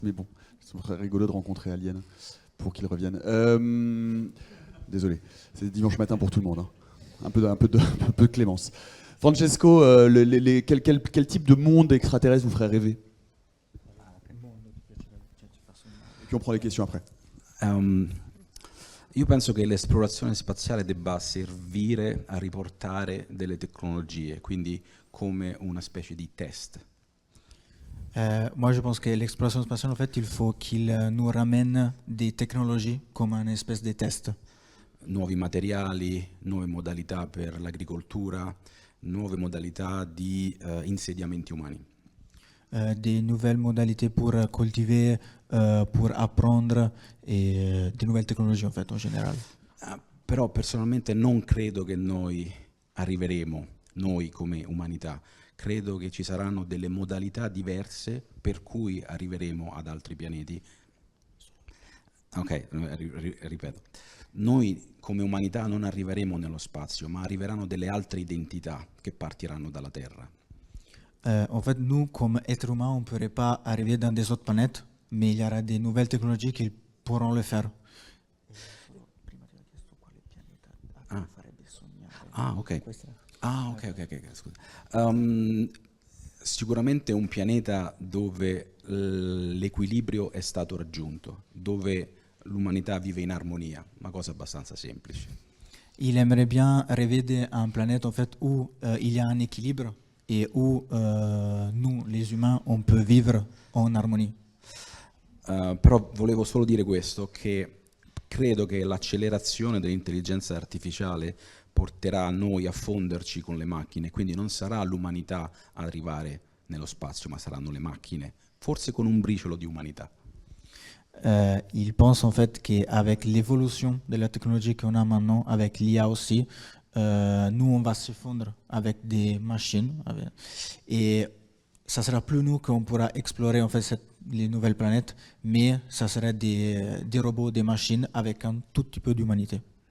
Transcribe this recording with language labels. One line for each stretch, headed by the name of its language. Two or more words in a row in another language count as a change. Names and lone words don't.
French: Mais bon, c'est très rigolo de rencontrer Alien pour qu'il revienne. Désolé, c'est dimanche matin pour tout le monde. Hein. Un peu de clémence. Francesco, quel type de monde extraterrestre vous ferait rêver? Et puis on prend les questions après.
Italian: Io penso che l'esplorazione spaziale debba servire a riportare delle tecnologie, quindi come una specie di test.
French: Moi, je pense que l'exploration spatiale, en fait, il faut qu'il nous ramène des technologies comme une espèce de test.
Italian: Nuovi materiali, nuove modalità per l'agricoltura, nuove modalità di insediamenti umani.
French: Des nouvelles modalités pour cultiver, pour apprendre et des nouvelles technologies en fait en général.
Italian: Però personalmente non credo che noi arriveremo, noi come umanità, credo che ci saranno delle modalità diverse per cui arriveremo ad altri pianeti. Ok, ripeto. Noi come umanità non arriveremo nello spazio, ma arriveranno delle altre identità che partiranno dalla Terra.
French: En fait, nous, comme êtres humains, on ne pourrait pas arriver dans des autres planètes, mais il y aura des nouvelles technologies qui pourront le faire.
Italian: Ok. Scusa. Sicuramente un pianeta dove l'equilibrio è stato raggiunto, dove l'umanità vive in armonia, una cosa abbastanza semplice.
French: Il aimerait bien rêver d'une planète en fait, où il y a un équilibre et où nous, les humains, on peut vivre en armonie.
Italian: Però volevo solo dire questo, che credo che l'accelerazione dell'intelligenza artificiale porterà a noi a fonderci con le macchine, quindi non sarà l'umanità ad arrivare nello spazio, ma saranno le macchine, forse con un briciolo di umanità.
French: Il pense en fait qu'avec l'évolution de la technologie qu'on a maintenant, avec l'IA aussi, nous on va se fondre avec des machines et ça sera plus nous qu'on pourra explorer en fait les nouvelles planètes, mais ça sera des robots, des machines avec un tout petit peu d'humanité.